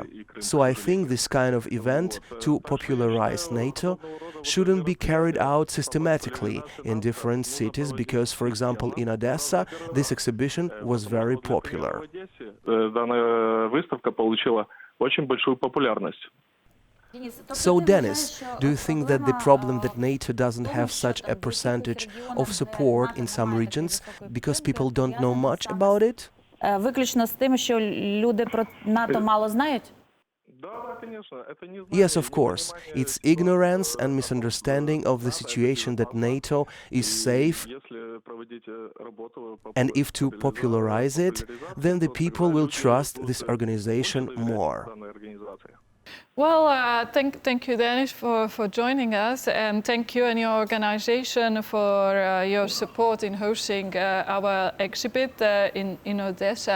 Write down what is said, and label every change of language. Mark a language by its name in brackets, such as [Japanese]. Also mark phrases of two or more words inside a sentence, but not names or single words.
[English] So I think this kind of event to popularize NATO shouldn't be carried out systematically in different cities because, for example, in Odessa, this exhibition was very popular. So, Denis, do you think that the problem that NATO doesn't have such a percentage of support in some regions because people don't know much about it? [Ukrainian] Виключно з тим, що люди про НАТО мало знають? [English] Yes, of course. It's ignorance and misunderstanding of the situation that NATO is safe, and if to popularize it, then the people will trust this organization more. Well, thank you, Denis, for joining us, and thank you and your organization for your support in hosting our exhibit in Odessa.